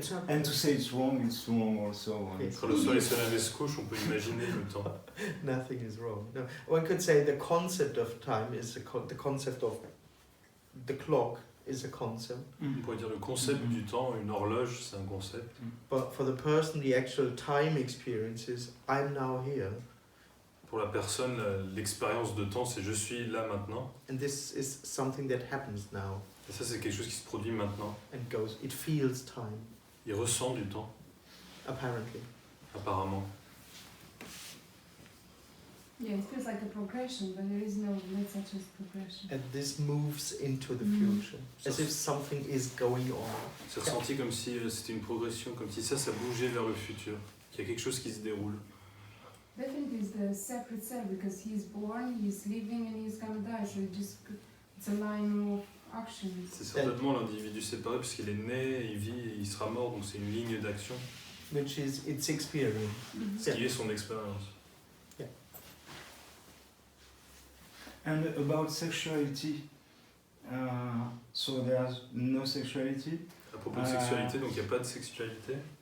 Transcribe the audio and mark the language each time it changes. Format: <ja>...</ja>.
<en>And to say it's wrong also. Yes.</en> <fr>Quand le soleil se lève et se couche, on peut imaginer le temps.</fr> <en>Nothing is wrong. No, one could say the concept of time is the concept of the clock is a concept,</en> <fr>On pourrait dire le concept du temps, une horloge, c'est un concept.</fr> <en>but for the person, the actual time experience is I'm now here,</en> <fr>Pour la personne, l'expérience de temps, c'est je suis là maintenant.</fr> <en>and this is something that happens now</en> <fr>Et ça, c'est quelque chose qui se produit maintenant.</fr> <en>and goes. It feels time,</en> <fr>Il ressent du temps,</fr> <en>apparently.</en> <fr>apparemment.</fr> <en>Yeah, it feels like a progression, but there is no such as progression. And this moves into the Mm. future, as if something is going on.</en> <fr>C'est ressenti comme si c'était une progression, comme si ça bougeait vers le futur. Qu'il y a quelque chose qui se déroule.</fr> <en>Definitely it's the separate self because he's born, he's living and he's gonna die, so it's a line of actions.</en> <fr>C'est certainement l'individu séparé puisqu'il est né, il vit et il sera mort, donc c'est une ligne d'action.</fr> <en>Which is its experience.</en> <fr>Ce qui est son expérience.</fr> <en>And about sexuality, so there's no sexuality.</en> <fr>À propos de sexualité, donc il n'y a pas de sexualité.</fr>